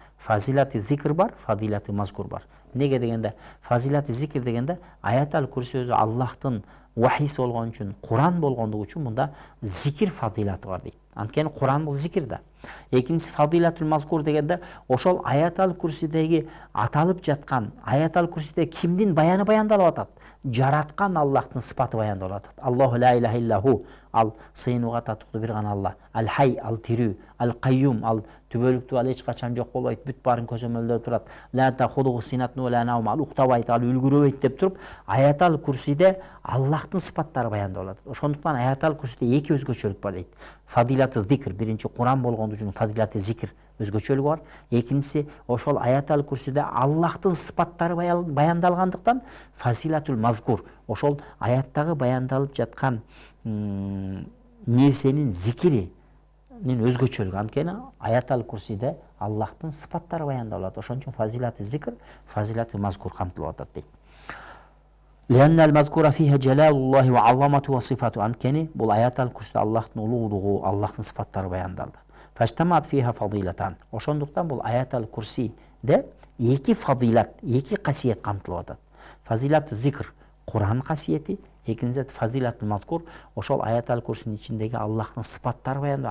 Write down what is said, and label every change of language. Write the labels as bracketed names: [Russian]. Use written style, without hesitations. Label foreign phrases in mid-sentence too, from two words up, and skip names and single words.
[Kyrgyz] Фазилаты зикр бар, фазилаты мазкур бар. Неге дегенде фазилаты зикр дегенде аятал курси өзү Аллахтын вахийси болгон үчүн, Куран болгондугу үчүн мында зикир фазилаты бар дейт. Анткени Куран бул зикир да. Экинчиси [Arabic] فضيلة المذكور [Kyrgyz] дегенде ошол аятал курсидеги аталып жаткан, аятал курсиде кимдин баяны баяндалып атат? Жараткан Аллахтын сыпаты баяндалып атат. [Arabic] الله لا إله إلا هو, [Kyrgyz] ал сыйынууга татыктуу бир гана Алла. Ал хай, ал тирүү, ал кайюм, ал түбөлүктүү, ал эч качан жок болбойт, бүт баарын көзөмөлдөп турат. [Arabic] لا تأخذه سنة ولا نوم, [Kyrgyz] ал уктабайт, ал үлгүрөбөйт деп туруп, аятал курсиде Аллахтын сыпаттары баяндалып атат. Ошондуктан аятал курсиде эки өзгөчөлүк бар дейт. Фадилаты зикр, биринчи Куран болгондугу үчүн фадилаты зикр өзгөчөлүгү бар. Экинчиси ошол аятал курсиде Аллахтын сыпаттары баяндалгандыктан [Arabic] فضيلة المذكور, [Kyrgyz] ошол аяттагы баяндалып жаткан нерсенин зикиринин өзгөчөлүгү. Анткени аятал курсиде Аллахтын сыпаттары баяндалат. Ошон үчүн фазилаты зикр, фазилаты мазкур камтылып атат дейт. [Arabic] لأن المذكور فيها جلال الله وعظمته وصفاته. [Kyrgyz] Анткени бул аятал курсиде Аллахтын улуулугу, Аллахтын сыфаттары баяндалды. [Arabic] فاشتملت فيها فضيلتان. [Kyrgyz] Ошондуктан бул аятал курсиде эки фадилат, эки касиет камтылып атат. Фазилат зикр, Куран касиети, экинчиси фазилат мазкур, ошол аятал курсинин ичиндеги Аллахтын сыпаттары баяндалды.